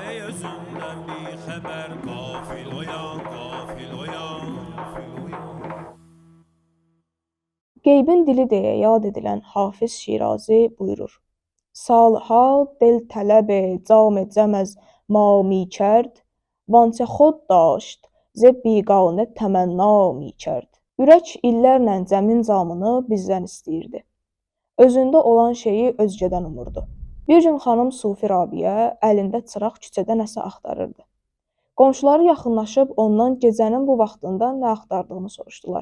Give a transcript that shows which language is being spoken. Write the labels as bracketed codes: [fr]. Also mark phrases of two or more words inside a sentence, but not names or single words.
[az] gözünden bir haber. Gafil oyan, gafil oyan, gafil oyan. Qeybin dili deyə yad edilən Hafiz Şirazi buyurur: [fa] "سالها دل طلب جام جم از ما می کرد وانچه خود داشت ز بیگانه تمنا می کرد." [az] Ürək illərlə cəmin camını bizdən istəyirdi. Özündə olan şeyi özgədən umurdu. Bir gün xanım Sufi Rabiyə əlində çıraq küçədə nəsə axtarırdı. Qonşuları yaxınlaşıb ondan gecənin bu vaxtında nə axtardığını soruşdular.